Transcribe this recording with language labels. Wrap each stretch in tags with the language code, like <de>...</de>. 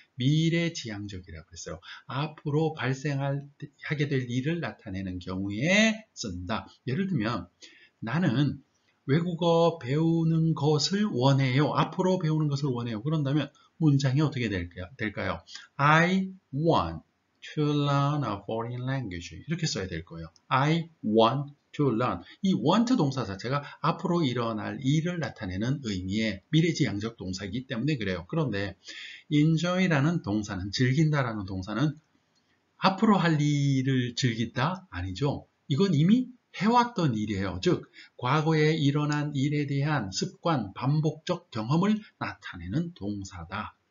<ko>미래지향적이라고 했어요. 앞으로 발생하게 될 일을 나타내는 경우에 쓴다. 예를 들면 나는 외국어 배우는 것을 원해요. 앞으로 배우는 것을 원해요. 그런다면 문장이 어떻게 될까요?</ko> <en>I want to learn a foreign language.</en> <ko>이렇게 써야 될 거예요.</ko> <en>I want to learn.</en> <ko>이 want 동사 자체가 앞으로 일어날 일을 나타내는 의미의 미래지향적 동사이기 때문에 그래요. 그런데 enjoy라는 동사는, 즐긴다라는 동사는 앞으로 할 일을 즐긴다? 아니죠. 이건 이미 해왔던 일이에요. 즉 과거에 일어난 일에 대한 습관, 반복적 경험을 나타내는 동사다.</ko>